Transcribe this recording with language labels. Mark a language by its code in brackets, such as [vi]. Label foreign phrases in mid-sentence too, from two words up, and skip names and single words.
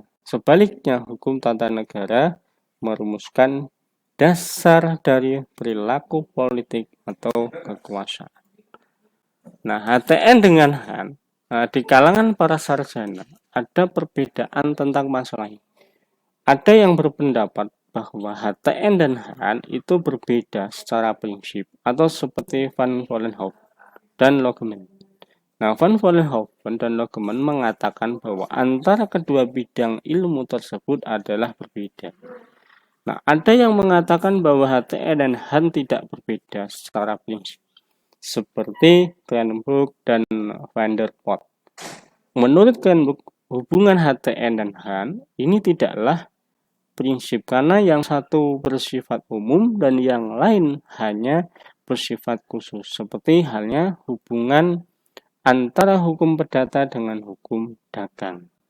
[id] Sebaliknya, hukum tata negara merumuskan dasar dari perilaku politik atau kekuasaan. Nah, HTN dengan HAN, di kalangan para sarjana ada perbedaan tentang masalah ini. Ada yang berpendapat bahwa HTN dan HAN itu berbeda secara prinsip atau seperti Van Vollenhoven dan Logeman. Nah, Van Vollenhoven dan Logeman mengatakan bahwa antara kedua bidang ilmu tersebut adalah berbeda. Nah, ada yang mengatakan bahwa HTN dan HAN tidak berbeda secara prinsip, seperti Cranbrook dan Van der Pot. Menurut Cranbrook, hubungan HTN dan HAN ini tidaklah prinsip karena yang satu bersifat umum dan yang lain hanya bersifat khusus, seperti halnya hubungan antara hukum perdata dengan hukum dagang.